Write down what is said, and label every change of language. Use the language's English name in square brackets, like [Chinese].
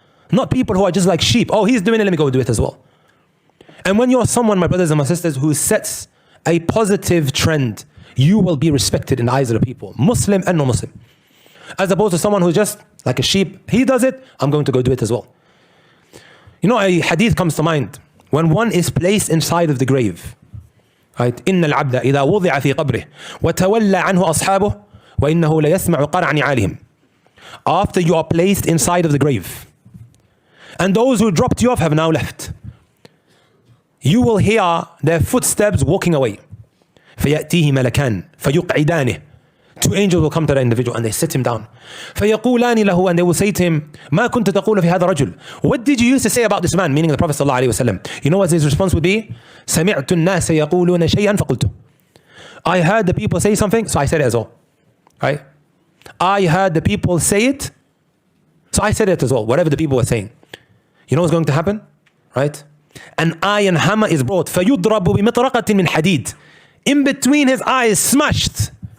[English] Not people who are just like sheep. Oh, he's doing it, let me go do it as well. And when you're someone, my brothers and my sisters, who sets a positive trend, you will be respected in the eyes of the people, Muslim and non-Muslim. As opposed to someone who's just like a sheep. He does it, I'm going to go do it as well. You know, a hadith comes to mind. When one is placed inside of the grave, right? [Arabic] إن العبد إذا وضع في قبره وتولى عنه أصحابه وإنه ليسمع قرع نعالهم. [English] After you are placed inside of the grave, and those who dropped you off have now left, you will hear their footsteps walking away. [Arabic] فيأتيه ملكان فيقعدانه. [English] 2 angels will come to that individual and they sit him down. [Arabic] فيقولان له, [English] and they will say to him, [Arabic] ما كنت تقول في هذا الرجل? [English] What did you used to say about this man? Meaning the Prophet sallallahu alaihi wasallam. You know what his response would be? [Arabic] سمعت الناس يقولون شيئا فقلته. [English] I heard the people say something, so I said it as well. Right? I heard the people say it, so I said it as well. Whatever the people were saying. You know what's going to happen? Right? An iron hammer is brought. [Arabic] فيضرب بمطرقة من حديد. [English] In between his eyes, smashed.